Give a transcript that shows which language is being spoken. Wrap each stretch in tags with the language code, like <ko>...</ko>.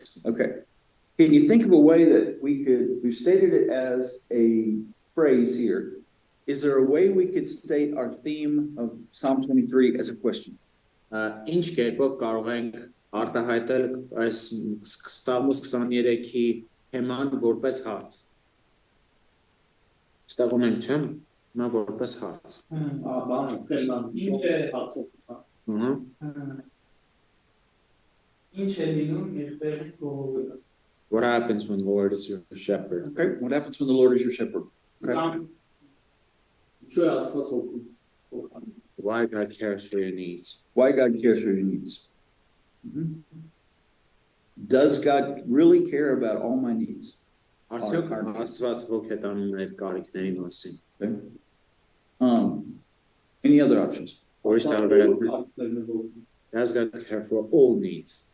<en>Okay. Can you think of a way that we've stated it as a phrase here. Is there a way we could state our theme of Psalm 23 as a question?</en> <hy>Ինչ կերպով կարող ենք արտահայտել այս Սաղմոս 23-ի թեման որպես հարց։ Ստեղում ենք, չէ՞, նա որպես հարց։ Ինչ է հարցը։ Ինչ է լինում, երբ կողովում։</hy> <en>What happens when the Lord is your shepherd? Okay. What happens when the Lord is your shepherd? Okay. Why God cares for your needs. Why God cares for your needs. Mhm. Does God really care about all my needs?</en> <hy>Արդյոք Աստված ոգ է տանում մեր կարիքների մասին։</hy> <en>Okay. Any other options?</en> <hy>Ուրիշ տարբերակներ։</hy> <en>Does God care for all needs?</en>